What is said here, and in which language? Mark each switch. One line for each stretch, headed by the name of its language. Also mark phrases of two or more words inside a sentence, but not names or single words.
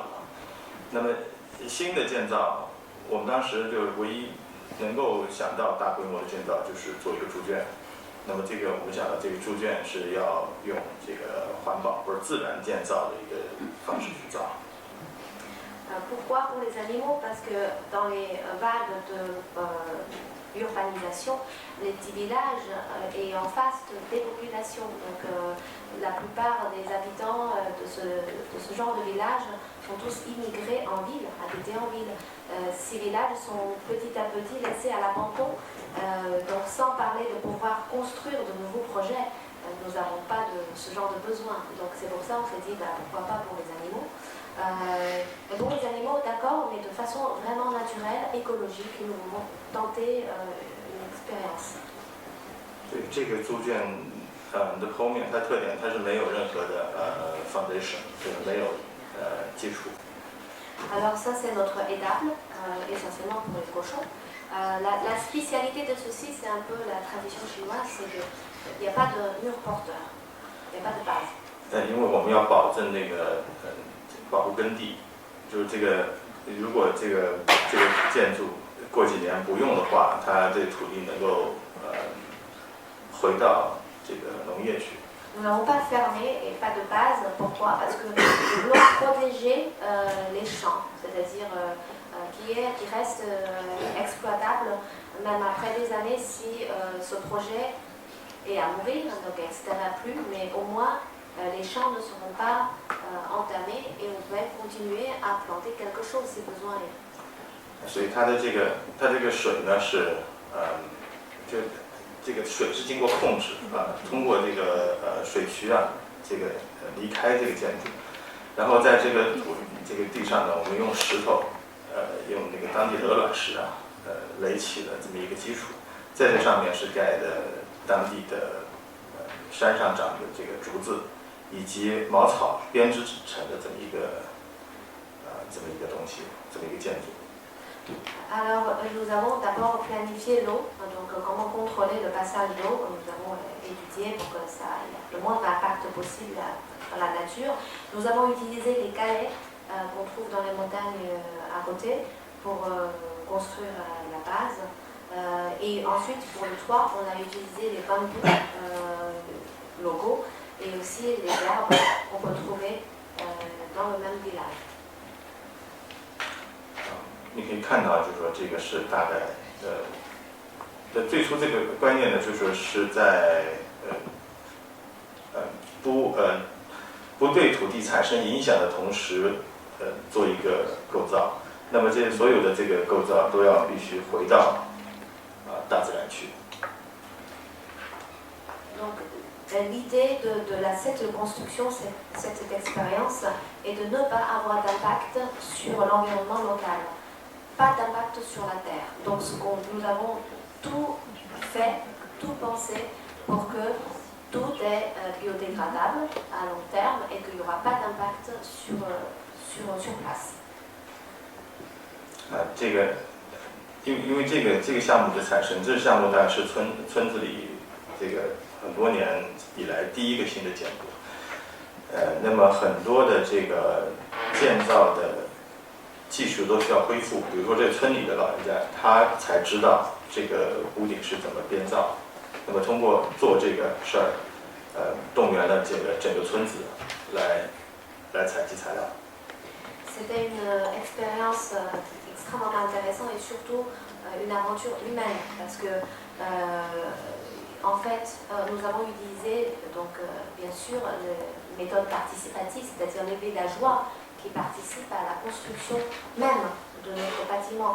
Chinese: 那么新的建造，我们当时就唯一能够想到大规模的建造就是做一个猪圈。那么这个我们想到这个猪圈是要用这个环保或者自然建造的一个方式去造。
French: Pourquoi pour les animaux? Parce que dans les vagues d'urbanisation, les petits villages et en face de dépopulation. Donc la plupart des habitants de ce genre de village sont tous immigrés en ville, habités en ville. Ces villages sont petit à petit laissés à l'abandon, donc sans parler de pouvoir construire de nouveaux projets. Nous n'avons pas de ce genre de besoin. Donc c'est pour ça qu'on s'est dit pourquoi pas pour les animaux. Pour les animaux, d'accord, mais de façon vraiment naturelle, écologique, nous voulons tenter une expérience.
Chinese: 这个猪圈的后面，它特点它是没有任何的foundation， 就是没有基础。
French: Alors ça c'est notre étable, essentiellement pour les cochons. La spécialité de ceci, c'est un peu la tradition chinoise, c'est qu'il n'y a pas de mur porteur, il n'y a pas de base.
Chinese: 因为我们要保证那个保护耕地，就是这个如果这个建筑过几年不用的话，它这土地能够回到这个农业去。
French: Nous n'avons pas fermé et pas de base. Pourquoi? Parce que nous voulons protéger les champs, c'est-à-dire qui restent exploitables même après des années si ce projet est à mourir, donc il n'existera plus, mais au moins les champs ne seront pas entamés et on va continuer à planter quelque chose si besoin est.
Chinese: 所以它这个水呢是就这个水是经过控制通过这个水渠这个离开这个建筑，然后在这个地上呢，我们用石头用那个当地的鹅卵石垒起了这么一个基础，在这上面是盖的当地的山上长的这个竹子以及茅草编织成的这么一个东西，这么一个建筑。
French: Alors, nous avons d'abord planifié l'eau, donc comment contrôler le passage d'eau, nous avons étudié pour que ça ait le moindre impact possible dans la nature. Nous avons utilisé les galets qu'on trouve dans les montagnes à côté pour construire la base. Et ensuite, pour le toit, on a utilisé les bambous locaux et aussi les arbres qu'on peut trouver dans le même village.
Chinese: 你可以看到，就是说这个是大概最初这个观念呢，就是说是在不对土地产生影响的同时，做一个构造。那么这所有的这个构造都要必须回到大自然去。
French: Donc, l'idée de cette construction, cette expérience, est de ne pas avoir d'impact sur l'environnement local. Pas d'impact sur la terre. Donc nous avons tout fait, tout pensé pour que tout est biodégradable à long terme et qu'il n'y aura pas d'impact sur place.
Chinese: 这个因为这个项目的产生，这个项目大概是村子里这个很多年以来第一个新的建筑。那么很多的这个建造的技术都需要恢复，比如说这村里的老人家，他才知道这个屋顶是怎么编造。那么通过做这个事儿，动员了这个整个村子来采集材料。
French: C'était une expérience extrêmement intéressante et surtout une aventure humaine parce que en fait, nous avons utilisé, donc, bien sûr, la méthode participative, c'est-à-dire les villageois qui participent à la construction même de notre bâtiment.